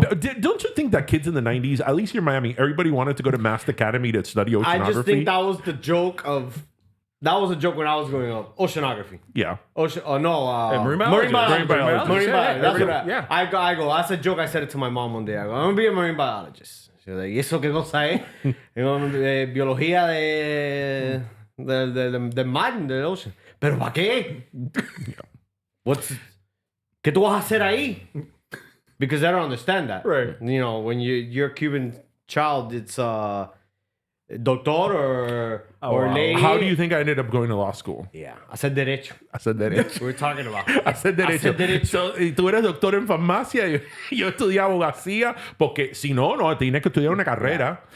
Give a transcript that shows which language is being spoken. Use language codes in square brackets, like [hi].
[en] Don't you think that kids in the 90s, at least here in Miami, everybody wanted to go to Mass Academy to study oceanography? I just think that was the joke of. That was a joke when I was growing up. Oceanography. Yeah. Marine biology. Marine Marine biology. Marine biology. Yeah, That's what yeah. I go. That's a joke. I said it to my mom one day. I go, I'm gonna be a marine biologist. She was like, [es] ¿Y eso qué cosa es? Biología del mar, del ocean. ¿Pero para qué? ¿Qué tú vas a hacer ahí? [en] Because I don't understand that. Right. You know, when you're a Cuban child, it's doctor or lady. How do you think I ended up going to law school? Yeah, I said derecho. I said derecho. We're talking about. I said derecho. said derecho. [es] So, y tú eres doctor en farmacia, yo estudié abogacía, porque si no, tienes que estudiar una carrera.